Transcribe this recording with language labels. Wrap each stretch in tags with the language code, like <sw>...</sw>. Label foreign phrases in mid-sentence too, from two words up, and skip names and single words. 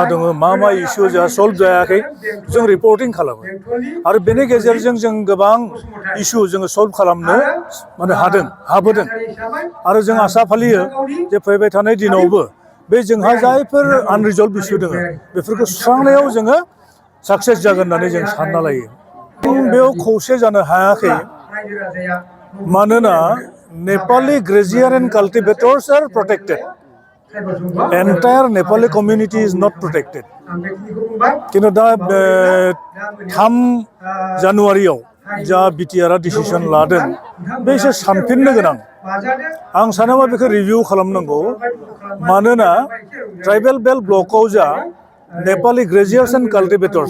<brx>दङ मा इशू जोंहा सल्व जायाखै जों रिपोर्टिं खालामो आरो बेनि गेजेरजों जों गोबां इशू जोङो सल्व खालामनो माने हाबोदों आरो जों आसा फालियो जे फैबाय थानाय दिनावबो बे जोंहा जायफोर</brx> <en>unresolved issue</en> <brx>दङ बेफोरखौ सुस्रांनायाव जोङो सक्सेस जागोन होननानै जों सानना लायो बेयाव खौसे जानो हायाखै मानोना</brx> <en>Nepali graziers and cultivators are protected entire Nepali community is not protected</en> <brx>किन्तु दा 3 जानुवारियाव जा बिटिआर डिसिसन लादों बे एसे सानफिननो गोनां आं सानोबा बेखौ रिभिउ खालामनांगौ मानोना</brx> <en>tribal belt</en> <brx>ब्लकआव जा</brx> <en>Nepali graziers and cultivators</en>